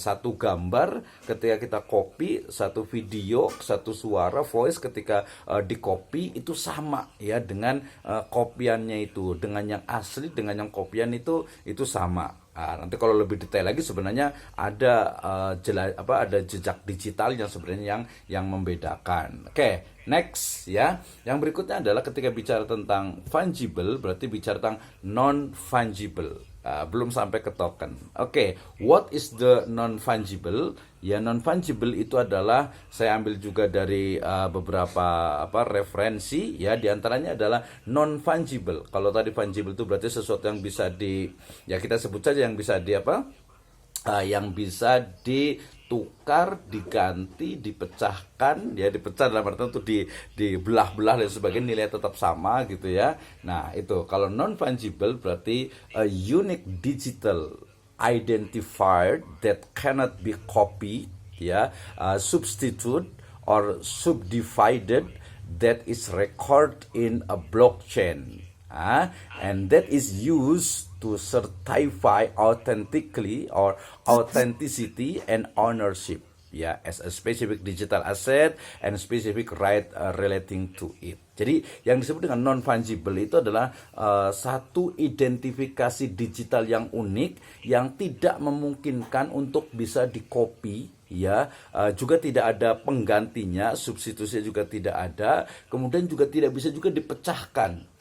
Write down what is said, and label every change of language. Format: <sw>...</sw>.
<id>Satu gambar ketika kita copy, satu video, satu suara voice ketika di copy itu sama ya dengan kopiannya itu, dengan yang asli dengan yang kopian itu sama. Nah, nanti kalau lebih detail lagi sebenarnya ada ada jejak digital yang sebenarnya yang membedakan. Oke, next ya. Yang berikutnya adalah ketika bicara tentang fungible berarti bicara tentang non fungible. Belum sampai ke token.</id> <en>Oke, what is the non fungible?</en> <id>Ya, non fungible itu adalah saya ambil juga dari beberapa referensi ya, diantaranya adalah non fungible. Kalau tadi fungible itu berarti sesuatu yang bisa ya kita sebut saja yang bisa yang bisa ditukar, diganti, dipecahkan ya, dipecah dalam artian itu dibelah-belah dan sebagainya, nilai tetap sama gitu ya. Nah, itu kalau non fungible berarti</id> <en>a unique digital identifier that cannot be copied ya, substitute or subdivided, that is recorded in a blockchain and that is used to certify authentically or authenticity and ownership ya, as a specific digital asset and specific right relating to it.</en> <id>Jadi yang disebut dengan non fungible itu adalah satu identifikasi digital yang unik yang tidak memungkinkan untuk bisa dikopi ya, juga tidak ada penggantinya, substitusinya juga tidak ada, kemudian juga tidak bisa juga dipecahkan.</id>